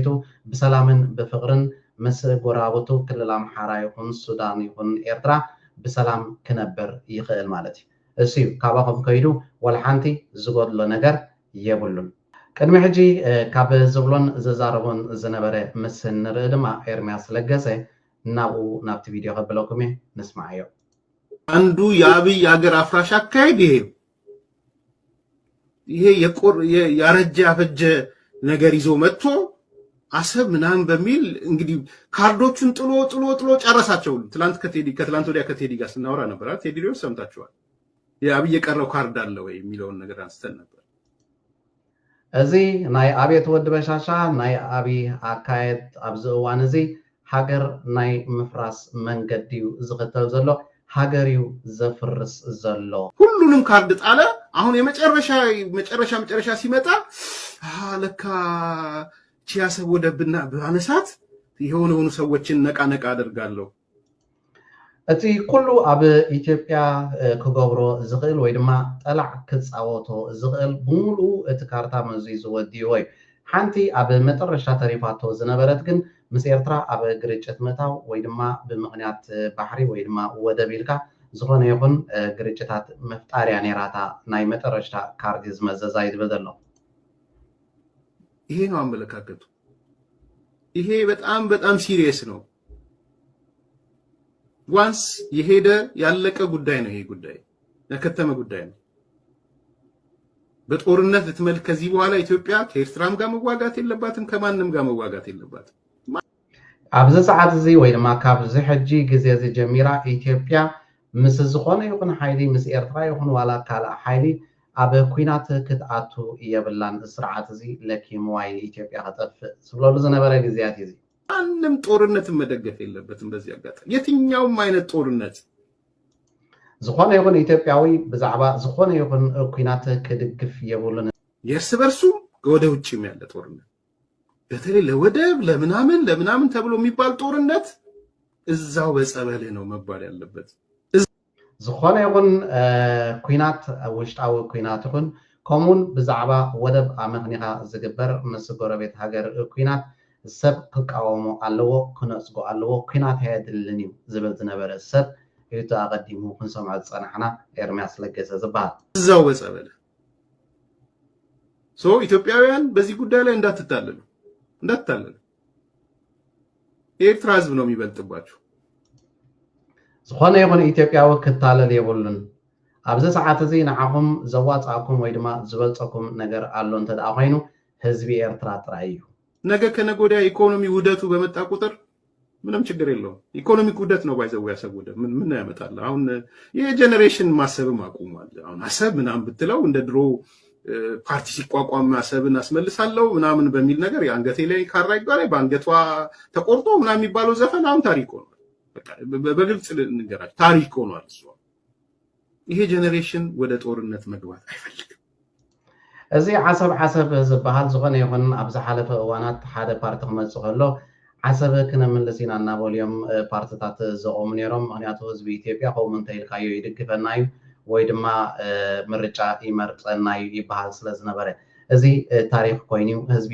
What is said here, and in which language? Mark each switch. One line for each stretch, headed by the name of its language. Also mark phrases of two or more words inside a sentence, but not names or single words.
Tigrinya: ብሰላምን ብፍቅርን ምስ ጎራብቱ ክልል ኣምሓራ ይኹን ሱዳን ይኹን ኤርትራ ብሰላም ክነብር ይኽእል ማለት እዩ። እሱ ካብኣኹም ከይዱ ወልሓንቲ ዝጎድሎ ነገር የብሉን። ቅድሚ ሕጂ ካብ ዝብሎን ዝዛረቡን ዝነበረ ምስ ንርኢ ድማ ኤርምያስ ለገሰ ናብኡ ናብቲ ቪድዮ ከብለኩም እየ ንስማዕዮ።
Amharic: አንዱ የአብይ ሀገር አፍራሽ አካሄድ ይሄ ያረጀ ያፈጀ ነገር ይዞ መጥቶ አሰብ ምናምን በሚል እንግዲህ ካርዶቹን ጥሎ ጨረሳቸው። ከትላንት ወዲያ ከቴዲ ጋር ስናወራ ነበር። ቴዲ ሪዮስ ሰምታችኋል። የአብይ የቀረው ካርድ አለ ወይ የሚለውን ነገር አንስተን ነበር።
Tigrinya: እዚ ናይ አብይ ወዲ በሻሻ ናይ አብይ አካሄድ ኣብዚ እዋን እዚ ሃገር ናይ ምፍራስ መንገዲ ዝኽተል ዘሎ ሃገር እዩ ዘፍርስ ዘሎ።
Amharic: ሁሉንም ካርድ ጣለ። አሁን የመጨረሻ ሲመጣ ለካ ቺያሰብ ወደብና ባነሳት የሆኑ ሰዎችን ነቃ አደርጋለሁ።
Tigrinya: እቲ ኩሉ ኣብ ኢትዮጵያ ክገብሮ ዝኽእል ወይ ድማ ጠላዕ ክፃወቶ ዝኽእል ብሙሉ እቲ ካርታ መዚ ዝወድዮ እዩ። ሓንቲ ኣብ መጨረሻ ተሪፋቶ ዝነበረት ግን ምስ ኤርትራ ኣብ ግርጭት ምእታው ወይ ድማ ብምክንያት ባሕሪ ወይ ድማ ወደብ ኢልካ ዝኾነ ይኹን ግርጭታት መፍጣርያ ኔራታ ናይ መጨረሻ ካርዲ ዝመዘዛ ይዝበል ዘሎ።
Amharic: ይሄ ነው አመለካከቱ። ይሄ በጣም ሲሪየስ ነው። ዋንስ የሄደ ያለቀ ጉዳይ ነው። ይሄ ጉዳይ ያከተመ ጉዳይ ነው። በጦርነት ልትመልክ ከዚህ በኋላ ኢትዮጵያ ከኤርትራም ጋር መዋጋት የለባትም፣ ከማንም ጋር መዋጋት የለባትም።
Tigrinya: ኣብዚ ሰዓት እዚ ወይ ድማ ካብዚ ሕጂ ግዜ እዚ ጀሚራ ኢትዮጵያ ምስ ዝኾነ ይኹን ሓይሊ ምስ ኤርትራ ይኹን ዋላ ካልእ ሓይሊ ኣብ ኩናት ክትኣቱ የብላን። ስርዓት እዚ ለኪምዋይ ኢትዮጵያ ክጠፍእ ዝብለሉ ዝነበረ ግዜያት እዚ
Amharic: ማንም ጦርነትን መደገፍ የለበትም። በዚህ አጋጣሚ የትኛውም አይነት ጦርነት
Tigrinya: ዝኾነ ይኹን ኢትዮጵያዊ ብዛዕባ ዝኾነ ይኹን ኩናት ክድግፍ የብሉን።
Amharic: የእርስ በርሱ ወደ ውጭም ያለ ጦርነት በተለይ ለወደብ ለምናምን ተብሎ የሚባል ጦርነት እዛው በጸበልህ ነው መባል ያለበት።
Tigrinya: ዝኾነ ይኹን ኩናት ውሽጣዊ ኩናት ይኹን ከምኡውን ብዛዕባ ወደብ ኣመኽኒኻ ዝግበር ምስ ጎረቤት ሃገር ኩናት ሰብ ክቃወሙ ኣለዎ፣ ክነፅጎ ኣለዎ። ኩናት የድልን እዩ ዝብል ዝነበረ ሰብ ኢቱ ኣቀዲሙ ክንሰምዖ ዝፀናሕና ኤርምያስ ለገሰ ዝበሃል
Amharic: እዛው በጸበልህ። ኢትዮጵያውያን በዚህ ጉዳይ ላይ እንዳትታለሉ። የኤርትራ ህዝብ ነው የሚበልጥባችሁ።
Tigrinya: ዝኾነ ይኹን ኢትዮጵያዊ ክታለል የብሉን። ኣብዚ ሰዓት እዚ ንዓኹም ዘዋፃእኩም ወይ ድማ ዝበልፀኩም ነገር ኣሎ እንተደኣ ኮይኑ ህዝቢ ኤርትራ ጥራይ እዩ።
Amharic: ነገ ከነገ ወዲያ ኢኮኖሚ ውደቱ በመጣ ቁጥር ምንም ችግር የለውም። ኢኮኖሚክ ውደት ነው ባይዘው ያሰብ ውደት ምን ያመጣል? አሁን የጄኔሬሽን ማሰብም አቁሟል። አሁን አሰብ ምናምን ብትለው እንደ ድሮ ፓርቲ ሲቋቋም አሰብን አስመልሳለሁ ምናምን በሚል ነገር የአንገቴ ላይ ካራ ይባላል በአንገቷ ተቆርጦ ምናምን የሚባለው ዘፈን አሁን ታሪክ ሆኗል። በቃ በግልጽ ንገራችሁ ታሪክ ሆኗል። እሱ ይሄ ጄኔሬሽን ወደ ጦርነት መግባት አይፈልግም።
Tigrinya: እዚ ዓሰብ ዝበሃል ዝኾነ ይኹን ኣብ ዝሓለፈ እዋናት ሓደ ፓርቲ ክመፅእ ከሎ ዓሰብ ክነምልስ ኢና እናበልዮም ፓርቲታት ዘቆሙ ነይሮም። ምክንያቱ ህዝቢ ኢትዮጵያ ከምኡ እንተኢልካዮ ይድግፈና እዩ ወይ ድማ ምርጫ ይመርፀና ይባሃል ስለዝነበረ እዚ ታሪክ ኮይኑ ህዝቢ